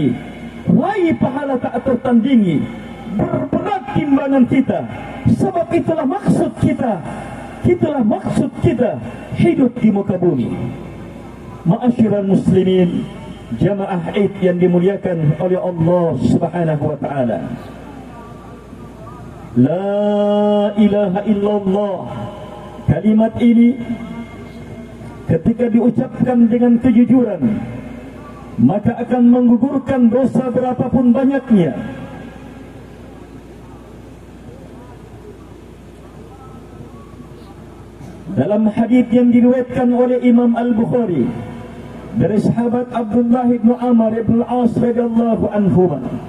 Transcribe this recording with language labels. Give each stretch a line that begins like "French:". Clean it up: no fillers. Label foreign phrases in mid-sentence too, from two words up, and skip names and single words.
Indonesian: Raih pahala tak tertandingi, berberat timbangan kita. Sebab itulah maksud kita, itulah maksud kita hidup di muka bumi.
Arabic: Ma'asyiral muslimin,
Indonesian: jamaah Id yang dimuliakan oleh Allah
Arabic: Subhanahu wa taala. لا إله إلا الله.
Indonesian: Kalimat ini ketika diucapkan dengan kejujuran, maka akan menggugurkan dosa berapapun banyaknya. Dalam hadis yang diriwayatkan oleh Imam Al-Bukhari dari sahabat Abdullah bin Amr bin Al-As
Arabic: radhiyallahu anhu,